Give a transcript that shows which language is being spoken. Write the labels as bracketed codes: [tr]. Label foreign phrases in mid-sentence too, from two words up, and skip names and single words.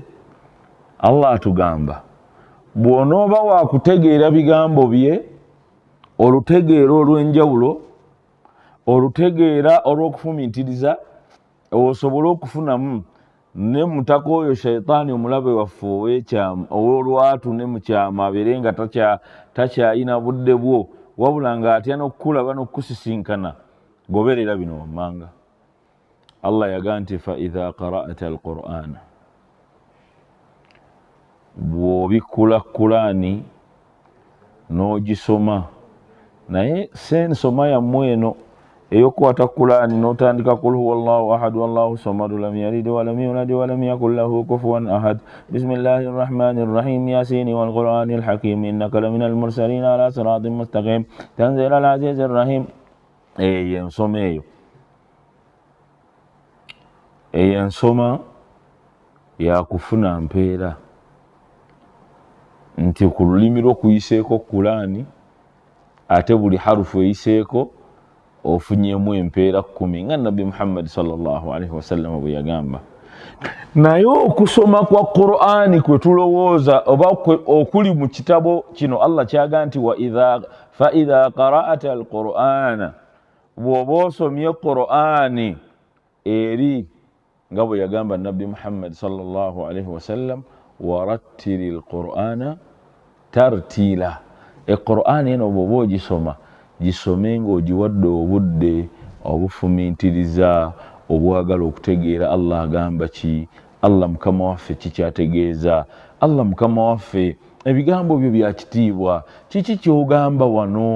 [lg] Allah atugamba bw'onooba waakutegeera bigambo bye, olutegeera olw'enjawulo, olutegeera olw'okufumiitiriza, osobole okufunamu ne mutaka oyo shaitaani omulabe waffe ow'olwatu ne mukyama abeere nga takyayina budde bwo, wabula ng'atya n'okukulaba n'okusisinkana, goberera bino wammanga. [ar] Allah yagaa nti فإذا قرأت القرآن, [lg] bw'obikkula Qur'ani n'ogisoma, naye sensoma yammwe eno ey'okukwata Qur'ani n'otandika [ar] قل هو الله أحد والله الصمد لم يلد ولم يولد ولم يكن له كفوا أحد بسم الله الرحمن الرحيم يس والقرآن الحكيم إنك لمن المرسلين على صراط مستقيم تنزيل العزيز الرحيم. [lg] Ensoma eyo ensoma yakufuna mpeera nti ku lulimi lw'okuyiseeko Qur'ani ate buli harufu eyiseeko ofunyemu empeera 10 nga Nabbi Muhammad [ar] صلى الله عليه وسلم [lg] bwe yagamba. Naye okusoma kwa Qur'ani kwe tulowooza oba okuli mu kitabo kino Allah kyaga nti [ar] فإذا قرأت القرآن, [lg] bw'oba osomye Qur'ani eri nga bwe yagamba Nabbi Muhammad [ar] صلى الله عليه وسلم ورتل القرآن ترتيلا. [lg] Qur'ani eno bw'oba ogisoma gisome ng'ogiwadde obudde obufumiitiriza, obwagala okutegeera Allah agamba ki, Allah mukama waffe kikyategeeza, Allah mukama waffe ebigambo byo bya kitiibwa, kiki ky'ogamba wano.